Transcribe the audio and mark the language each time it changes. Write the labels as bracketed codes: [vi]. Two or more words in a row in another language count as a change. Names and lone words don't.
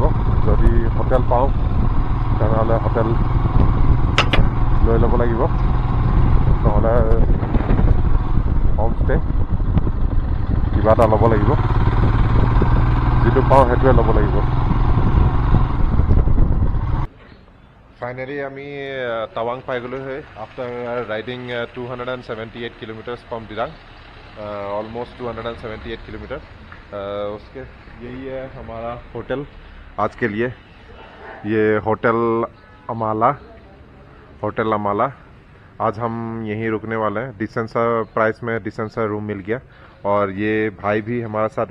[as] যদি হোটেল পাওঁ তেনেহ'লে হোটেল লৈ ল'ব লাগিব, নহ'লে হোমষ্টে কিবা এটা ল'ব লাগিব। যিটো পাওঁ সেইটোৱে ল'ব লাগিব। ফাইনেলি আমি টাৱাং পাই গ'লো হয় [en] after riding 278 kilometers from Dirang almost [hi] 278 किलोमीटर उसके यही है हमारा होटल आज के लिए ये होटल अमाला आज हम यहीं रुकने वाले हैं डिसेंट सा प्राइस में डिसेंट सा रूम मिल गया और ये भाई भी हमारे साथ